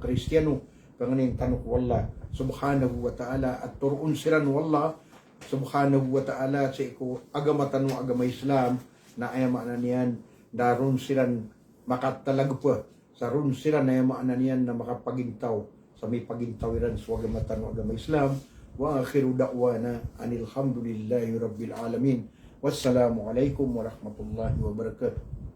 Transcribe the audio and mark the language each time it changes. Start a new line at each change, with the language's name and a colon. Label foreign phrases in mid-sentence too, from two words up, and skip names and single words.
Maranao: Kristiyano panganing tanok
Arabic: الله سبحانه وتعالى
Maranao: at turun siran
Arabic: الله سبحانه وتعالى
Maranao: sa iko agamatan mo agama Islam na ayamanan niyan daron silan makatalagpa sa ron sila na ayamanan niyan na makapagintaw sa may pagintawiran sa agamatan mo agama Islam
Arabic: وآخر دعوانا أن الحمد لله رب العالمين والسلام عليكم ورحمة الله وبركاته.